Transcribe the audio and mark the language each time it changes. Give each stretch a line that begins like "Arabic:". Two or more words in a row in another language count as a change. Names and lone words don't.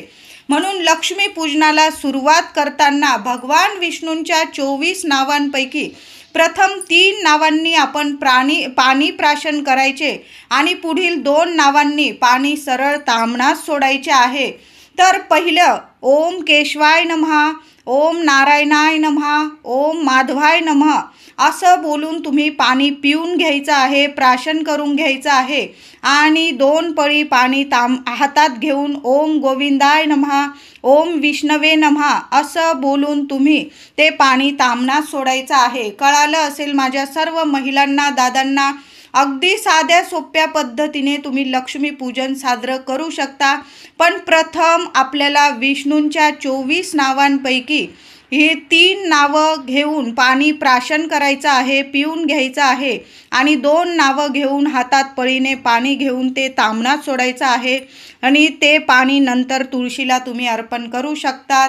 Marathi: म्हणून लक्ष्मी पूजनाला सुरुवात करताना भगवान विष्णूंच्या 24 नावांपैकी प्रथम 3 नावांनी आपण पाणी प्राशन करायचे आणि पुढील 2 नावांनी पाणी सरळ ताम्हणात सोडायचे आहे. तर पहिलं
Sanskrit: ओम केशवाय नमः, ओम नारायणाय नमः, ओम माधवाय नमः
Marathi: असं बोलून तुम्ही पाणी पिऊन घ्यायचं आहे, प्राशन करून घ्यायचं आहे. आणि 2 पळी पाणी हातात घेऊन
Sanskrit: ओम गोविंदाय नमः, ओम विष्णवे नमः
Marathi: असं बोलून तुम्ही ते पाणी ताम्हणात सोडायचं आहे. कळालं असेल माझ्या सर्व महिलांना, दादांना. अगदी साध्या सोप्या पद्धतीने तुम्ही लक्ष्मी पूजन साजरं करू शकता. पण प्रथम आपल्याला विष्णूंच्या 24 नावांपैकी हे 3 नावं घेऊन पाणी प्राशन करायचं आहे, पिऊन घ्यायचं आहे आणि 2 नावं घेऊन हातात पळीने पाणी घेऊन ते ताम्हणात सोडायचं आहे आणि ते पाणी नंतर तुळशीला तुम्ही अर्पण करू शकतात.